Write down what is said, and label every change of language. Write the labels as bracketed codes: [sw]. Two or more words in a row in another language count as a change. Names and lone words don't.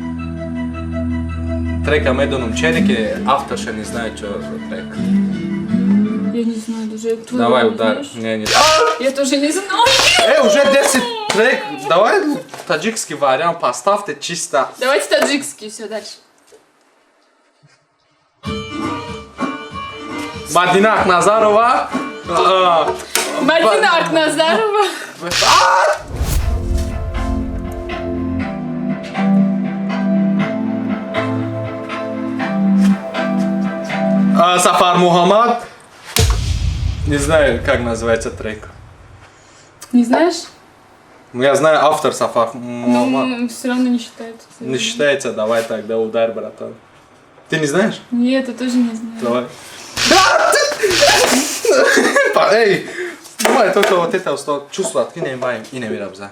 [ru] Трека Медоном Ченеке, автор ще не знаю, что за трек. Я не знаю даже. Твой Давай голос удар. знаешь? Не. Я тоже не знаю. Уже 10 трек. Давай таджикский вариант поставьте чисто. Давайте таджикский, все, дальше. Мадина Ахназарова. Мадина Акназарова. Сафар Мухаммад. Не знаю, как называется трек. Не знаешь? Ну, я знаю автор Сафар Мухаммад. Ну, все равно не считается. Не считается, давай тогда удар, братан. Ты не знаешь? Нет, я тоже не знаю. Давай. Эй, давай только вот это что чувство откинем и не мирам за.